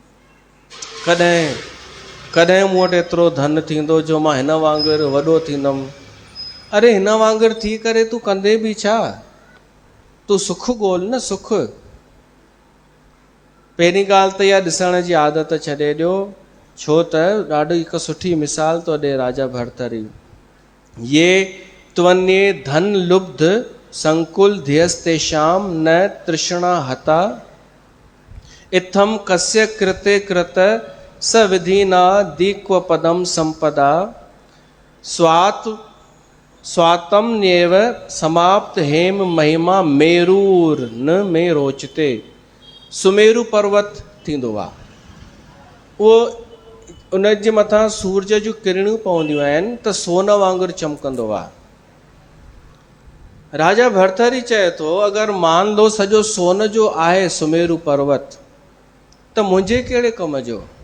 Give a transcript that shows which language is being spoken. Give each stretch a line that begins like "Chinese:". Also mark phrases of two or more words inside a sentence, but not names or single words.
Sindhi: कॾहिं मूं वटि एतिरो धन थींदो जो मां हिन वांगुरु वॾो थींदुमि। अरे हिन वांगुरु थी करे तूं कंदे बि छा? तूं सुख ॻोल्ह न, सुख। पहिरीं ॻाल्हि त इहा ॾिसण जी आदत छॾे ॾियो, छो त ॾाढी हिकु सुठी मिसाल थो ॾे राजा भरथरी।
Sanskrit: ये त्वन्ये धन लुब्ध संकुल ध्यस्तेषां न तृष्णा हता, इत्थम कस्य कृते कृत सविधिना दीक्व पदम संपदा, स्वातम न्येव समाप्त हेम महिमा मेरूर न में रोचते।
Sindhi: सुमेरु पर्वत थींदो आहे, उहो उन जे मथां सूरज जूं किरणियूं पवंदियूं आहिनि त सोन वांगुरु चमकंदो आहे। राजा भरथरी चए थो अगरि
Hindi: मान लो
Sindhi: सॼो सोन जो आहे सुमेरु पर्वत, त मुंहिंजे कहिड़े कम जो?